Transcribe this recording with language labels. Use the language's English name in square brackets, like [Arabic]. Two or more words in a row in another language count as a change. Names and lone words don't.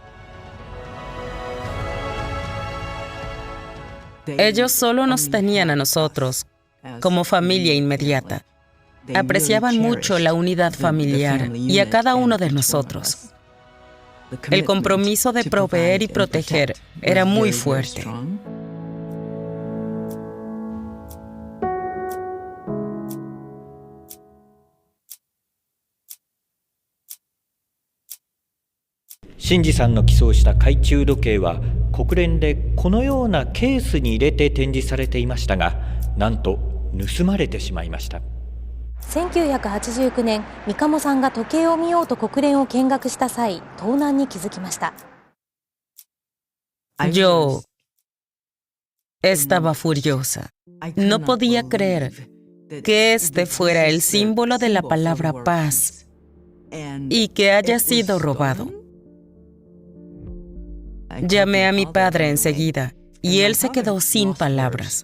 [Spanish] Ellos solo nos tenían a nosotros como familia inmediata. Apreciaban mucho la unidad familiar y a cada uno de nosotros. El compromiso de proveer y proteger era muy fuerte. [Japanese] 新次さんの寄贈した懐中時計は国連でこのようなケースに入れて展示されていましたが、なんと盗まれてしまいました。 1989年、三鴨さんが時計を見ようと国連を見学した際、盗難に気づきました。 [Spanish] Yo estaba furiosa. No podía creer que este fuera el símbolo de la palabra paz y que haya sido robado. Llamé a mi padre enseguida y él se quedó sin palabras.